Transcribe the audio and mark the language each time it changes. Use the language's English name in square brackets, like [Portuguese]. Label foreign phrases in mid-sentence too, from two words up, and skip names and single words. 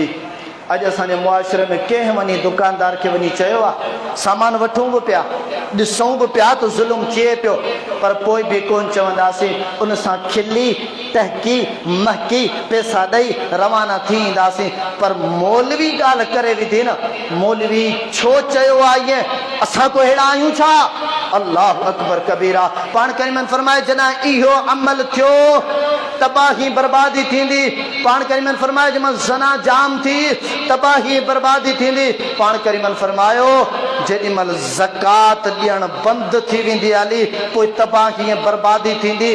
[Sindhi] अॼु असांजे मुआशिरे में कंहिं वञी दुकानदार खे वञी चयो आहे सामान वठूं बि पिया, ॾिसूं बि पिया त ज़ुल्म थिए पियो, पर पोइ बि कोन चवंदासीं, उन सां खिली टहकी महकी पैसा ॾेई रवाना थी ईंदासीं। पर मौलवी ॻाल्हि करे विधी न, मौलवी छो चयो आहे ईअं? असां को अहिड़ा आहियूं छा? [Arabic] الله أكبر كبيرا. [Sindhi] पाण करीमन फरमाए जॾहिं इहो अमल थियो तबाही बर्बादी थींदी। पाण करीमन फरमाए जंहिंमहिल ज़ना जाम थी तबाही बर्बादी थींदी। पाण करीमन फरमायो जेॾी महिल ज़कात ॾियणु बंदि थी वेंदी हली, पोइ तबाही बर्बादी थींदी।